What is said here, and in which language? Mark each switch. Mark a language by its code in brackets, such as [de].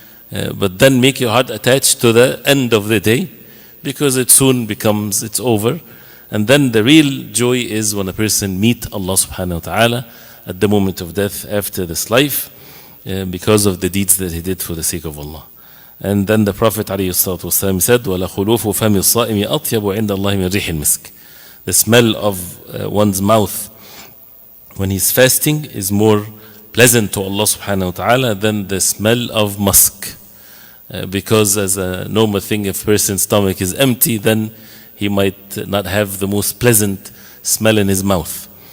[en] But then make your heart attached to the end of the day, because it soon becomes, it's over. And then the real joy is when a person meets Allah subhanahu wa ta'ala at the moment of death after this life, because of the deeds that he did for the sake of Allah. And then the Prophet ﷺ said, [ar] وَلَخُلُوفُ فَمِ الصَّائِمِ أَطْيَبُ عِنْدَ اللَّهِ مِنْ رِيحِ الْمِسْكِ. [en] The smell of one's mouth when he's fasting is more pleasant to Allah subhanahu wa ta'ala than the smell of musk. Because as a normal thing, if a person's stomach is empty, then he might not have the most pleasant smell in his mouth.